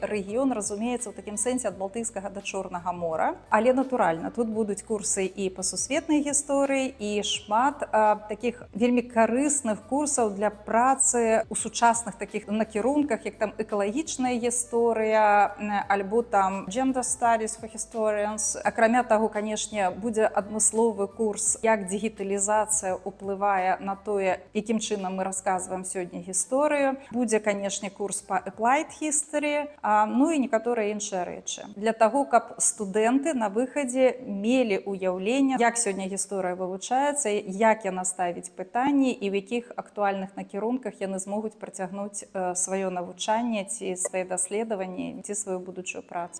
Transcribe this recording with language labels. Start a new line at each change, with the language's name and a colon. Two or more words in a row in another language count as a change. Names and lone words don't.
Belarusian: Рэгіён, разумеецца, у такім сэнсе ад Балтыйскага да Чорнага мора. Але натуральна, тут будуць курсы і па сусветнай гісторыі, і шмат такіх вельмі карысных курсаў для працы ў сучасных такіх накірунках, як там экалагічная гісторыя, альбо там
English: gender studies for historians.
Belarusian: Акрамя таго, канешне, будзе адмысловы курс, як дыгіталізацыя ўплывае на тое, якім чынам мы расказваем сёння гісторыю. Будзе, канешне, курс па
English: applied history,
Belarusian: ну і некаторыя іншыя рэчы. Для таго, каб студэнты на выхадзе мелі ўяўленне, як сёння гісторыя вывучаецца, як яна ставіць пытанні і ў якіх актуальных накірунках яны змогуць працягнуць сваё навучанне ці свае даследаванні ці сваю будучую працу.